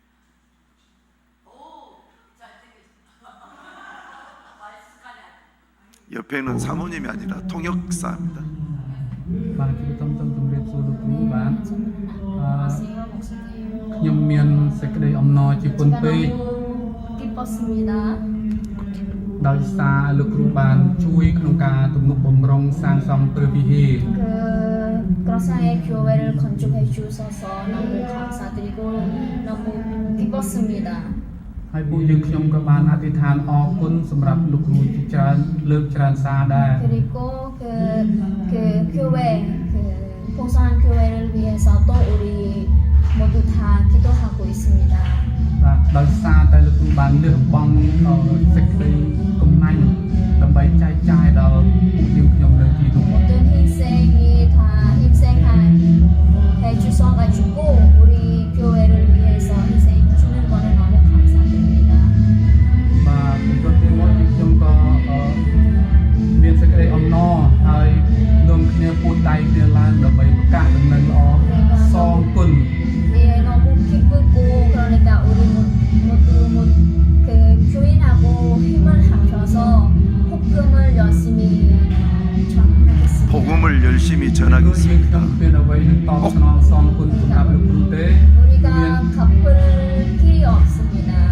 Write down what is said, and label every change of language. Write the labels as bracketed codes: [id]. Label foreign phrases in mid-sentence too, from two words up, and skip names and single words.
[ko] 옆에는 사모님이 아니라 통역사입니다. 기뻤습니다. [km] ដោយសារលោកគ្រូបានជួយក្នុងការទំនុកបំរុងសាងសង់ព្រះវិហារ [ko] 그라사의 교회를 건축해 주셔서 너무 감사드리고 너무 기뻤습니다. [km] ហើយពួកយើងខ្ញុំក៏បានអធិដ្ឋានអរគុណសម្រាប់លោកគ្រូជាច្រើនលើកច្រើនសារដែរ [ko] 그리고 그 교회, 풍성한 교회를 위해서 또 우리 모두 다 기도하고 있습니다. [km] បាទដោយសារតែលោកគ្រូបានលះបង់សេចក្តីកំណាញ់ដើម្បីចែកចាយដល់ពួកយើងខ្ញុំនៅទីនោះ [ko] 모든 희생이 다 희생해 주셔가지고 우리 교회를 위해서 희생 주는 거는 너무 감사드립니다. [km] បាទពីព្រោះទីមួយខ្ញុំក៏មានសេចក្តីអំណរហើយនាំគ្នាពួតដៃគ្នាឡើងដើម្បីប្រកាសដំណឹងល្អសងគុណ [ko] 예, 너무 기쁘고 그러니까 우리 모두 그 교인하고 힘을 합쳐서 복음을 열심히 전하겠습니다. 복음을 열심히 전하겠습니다. 우리가 갚을 길이 없습니다.